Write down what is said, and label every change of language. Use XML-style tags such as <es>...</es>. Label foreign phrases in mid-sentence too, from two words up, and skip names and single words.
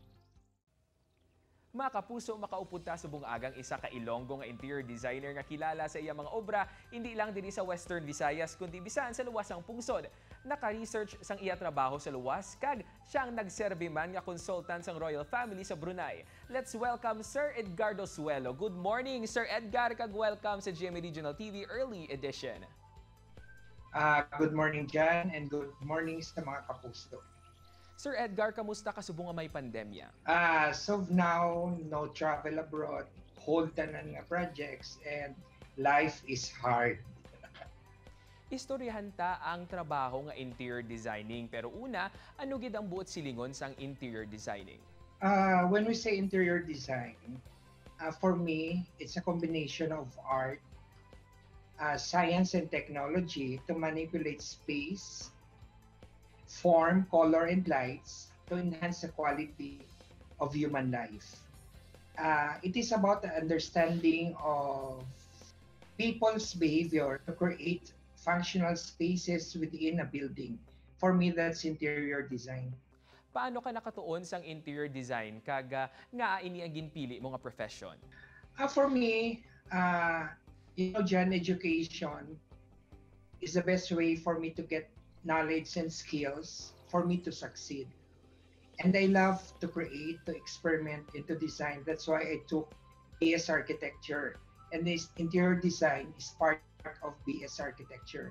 <hil>Mga kapuso, makaupod ta sa bungagang isa ka Ilonggo nga</hil> <en>interior designer</en> <hil>nga kilala sa iya mga obra, hindi lang diri sa Western Visayas, kundi bisan sa luwasang pungsod. Naka-research sang iya trabaho sa luwas, kag siyang nagserbi man nga consultant sang</hil> <en>royal family</en> <hil>sa Brunei.</hil> <en>Let's welcome Sir Edgardo Suelo. Good morning, Sir Edgar, kag welcome sa GMA Regional TV Early Edition. Good morning, Jan, and good morning</en> <hil>sa mga kapuso. Sir Edgar, kamusta kasubong nga may pandemya?</hil> <en>As of now, no travel abroad, hold</en> <hil>tanan nga</hil> <en>projects, and life is hard.</en> <hil>Istoryahan ta ang trabaho nga</hil> <en>interior designing.</en> <hil>Pero una, ano gid ang buot silingon sang</hil> <en>interior designing? When we say interior design, for me, it's a combination of art, science, and technology to manipulate space, form, color, and lights to enhance the quality of human life. It is about the understanding of people's behavior to create functional spaces within a building. For me, that's interior design.</en> <hil>Paano ka nakatuon sang</hil> <en>interior design</en> <hil>kaga nga ini ang ginpili mo nga profession?</hil> <en>For me, Jan, education is the best way for me to get knowledge and skills for me to succeed. And I love to create, to experiment, and to design. That's why I took BS Architecture. And this interior design is part of BS Architecture.</en>